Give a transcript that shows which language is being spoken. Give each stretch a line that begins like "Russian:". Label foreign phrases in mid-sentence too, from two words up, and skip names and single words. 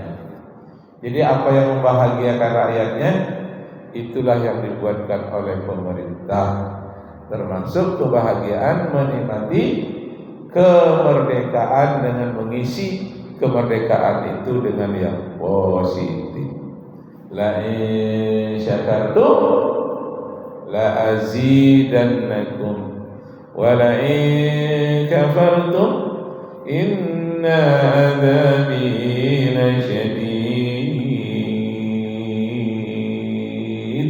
Indonesian: Jadi apa yang membahagiakan rakyatnya, itulah yang dibuatkan oleh pemerintah, termasuk kebahagiaan menikmati kemerdekaan dengan mengisi kemerdekaan itu dengan yang positif.
Arabic: لئن شكرتم لأزيدنكم ولئن كفرتم إن عذابي لشديد.